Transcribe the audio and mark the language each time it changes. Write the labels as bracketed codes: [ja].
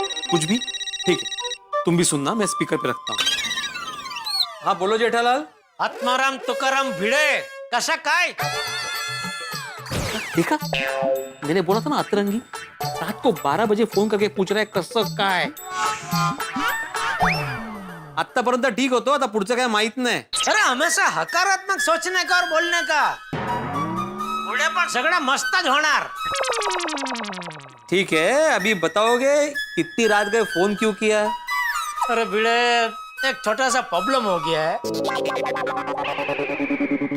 [hi] कुछ भी? ठीक है, तुम भी सुनना, मैं स्पीकर पे रखता हूँ। हाँ बोलो जेठालाल। [mr] आत्माराम तुकाराम भिड़े, कसा काय? [hi] देखा, मैंने बोला था ना अतरंगी। रात को 12 बजे फोन करके पूछ रहा है [mr] कसं काय। आतापर्यंत ठीक होतो, आता पुढचं काय माहित नाही। [hi] अरे हमेशा हकारात्मक सोचने का और बोलने का, [mr] पुढे पण सगळं मस्तच होणार। [hi] ठीक है, अभी बताओगे इतनी रात गए फोन क्यों किया? अरे भिड़े, एक छोटा सा प्रॉब्लम हो गया है।